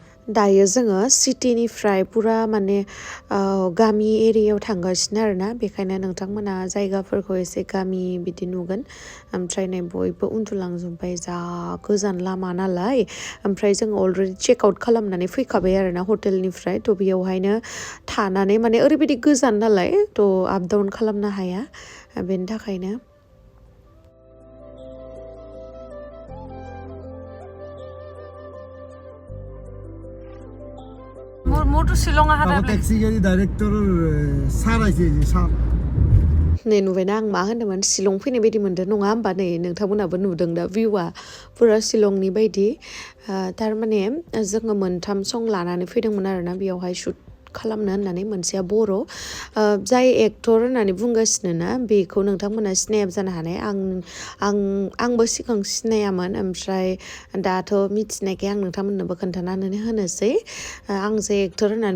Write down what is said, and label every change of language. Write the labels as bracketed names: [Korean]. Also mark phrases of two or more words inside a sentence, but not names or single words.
[Bodo] दायो जोङो सिटिनिफ्राय पुरा माने गामि एरियायाव थांगासिनो आरोना बेखायनो नोंथांमोना जायगाफोरखौ एसे गामि बिदि नुगोन ओमफ्राय नै बयबो उन्दुलांजोब्बाय जा गोजान लामा नालाय ओमफ्राय जों [English] already check out [Bodo] खालामनानै फैखाबाय आरोना हटेलनिफ्राय थ' बेयावहायनो थानानै माने ओरैबायदि गोजान नालाय थ' [English] up down [Bodo] खालामनो हाया बेनि थाखायनो [Assamese] মোৰতো শ্বিলঙ আহা টেক্সি গাড়ী ডাইৰেক্টৰৰ ছাৰ আহিছে ছাৰ [Bodo] नै नुबायना आं मा होनदोंमोन शिलं फैनाय बायदि मोनदों नङा होमबा नै नोंथांमोनाबो नुदों दा भिउआ पुरा शिलंनि बायदि थारमाने जोङो 3 सं लानानै फैदोंमोन आरोना बेयावहाय शुट खालामनो होननानै मोनसेया बर' जाय एक्टर होननानै बुंगासिनो ना बेखौ नोंथांमोना सिनायाबो जानो हानाय आंबो सिगां सिनायामोन ओमफ्राय दाथ' मिथिनायखाय आं नोंथांमोननोबो खोन्थानानै होनोसै आं जे एक्टर होननानै